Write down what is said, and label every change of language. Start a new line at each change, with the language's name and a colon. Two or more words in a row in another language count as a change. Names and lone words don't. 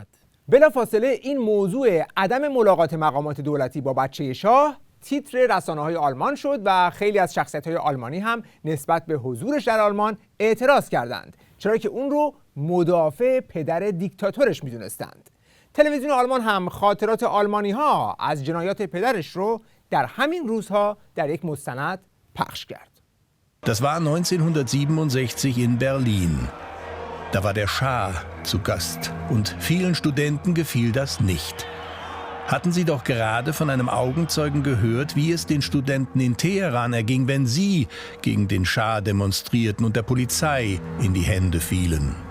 Persian: بلافاصله این موضوع عدم ملاقات مقامات دولتی با بچه شاه تیتر رسانه‌های آلمان شد و خیلی از شخصیت‌های آلمانی هم نسبت به حضورش در آلمان اعتراض کردند، چرا که اون رو مدافع پدر دیکتاتورش می‌دونستند. تلویزیون آلمان هم خاطرات آلمانی‌ها از جنایات پدرش رو در همین روزها در یک مستند پخش کرد.
German: Das war 1967 in Berlin. Da war der Schah zu Gast und vielen Studenten gefiel das nicht. Hatten Sie doch gerade von einem Augenzeugen gehört, wie es den Studenten in Teheran erging, wenn sie gegen den Schah demonstrierten und der Polizei in die Hände fielen.